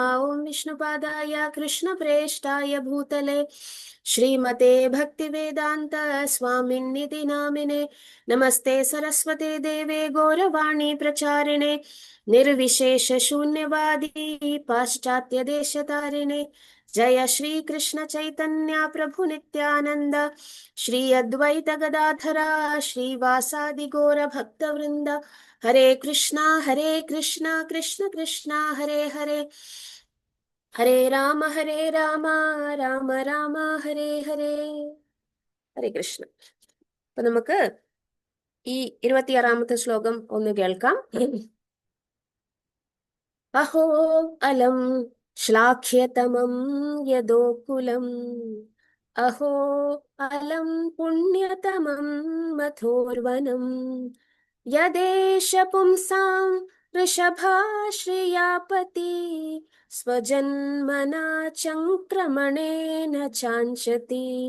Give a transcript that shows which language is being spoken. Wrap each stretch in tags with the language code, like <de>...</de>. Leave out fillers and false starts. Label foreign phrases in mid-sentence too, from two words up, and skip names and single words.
<sa>ഓം വിഷ്ണുപാദായ കൃഷ്ണപ്രേഷ്ഠായ ഭൂതലേ ശ്രീമതേ ഭക്തിവേദാന്ത സ്വാമിന്നിതി നാമിനെ. നമസ്തേ സരസ്വതേ ദേവേ ഗൗരവാണി പ്രചാരിണേ നിർവിശേഷ ശൂന്യവാദി പാശ്ചാത്യ ദേശതാരിണേ. जय श्री कृष्ण चैतन्य प्रभु नित्यानंद श्री अद्वैत गदाधरा श्रीवासादि गौर भक्त वृंद. हरे कृष्णा कृष्ण कृष्णा हरे हरे, हरे राम राम राम हरे हरे.</sa> <ml>ഹരേ കൃഷ്ണ. അപ്പൊ നമുക്ക് ഈ 26ാമത്തെ ശ്ലോകം ഒന്ന് കേൾക്കാം.</ml> <sa>അഹോ അലം ശ്ലാഘ്യതമം യദോകുലം അഹോ അലം പുണ്യതമം മഥോർവനം യദേശ പുംസാം ഋഷഭാശ്രിയാപതി സ്വജന്മനാ ചംക്രമണേന ചാഞ്ചതി</sa>